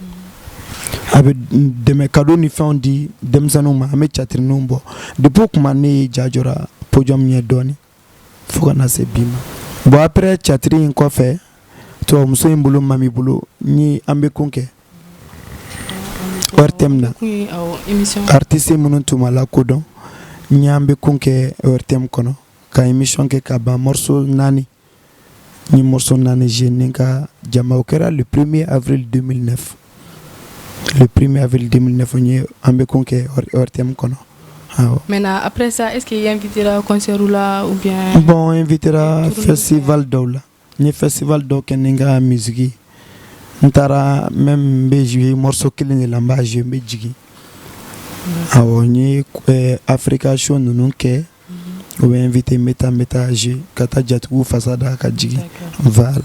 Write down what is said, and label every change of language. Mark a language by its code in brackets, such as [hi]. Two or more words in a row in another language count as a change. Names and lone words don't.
[bm] a bɛ dɛmɛ cadeau ni fɛnw di denmisɛnninw ma an bɛ catirininw bɔ depuis o tuma ne ye jajɔra podium ɲɛ dɔɔnin fo ka na se bi ma [fr] bon après [bm] catiri in kɔfɛ tubabumuso in bolo Mami bolo ni an bɛ kun kɛ ORTM na artiste minnu tun ma lakodɔn ni an bɛ kun kɛ ORTM kɔnɔ ka émission kɛ ka ban morceau 4 ni morceau 4 joué ni ka jama o kɛra le 1er avril 2009 le 1er avril 2009 ni an bɛ kun kɛ ORTM kɔnɔ. [fr] Maintenant après ça est-ce qu'il y invitera concert là ou bien [bm] bon invitera festival dɔw la n ye festival dɔw kɛ ni ka musique n taara même n bɛ jouer morceau kelen de la n b'a jouer n bɛ jigin awɔ n ye Africa show ninnu kɛ u bɛ invité n bɛ taa jouer ka taa jatigiw fasa da ka jigin voilà.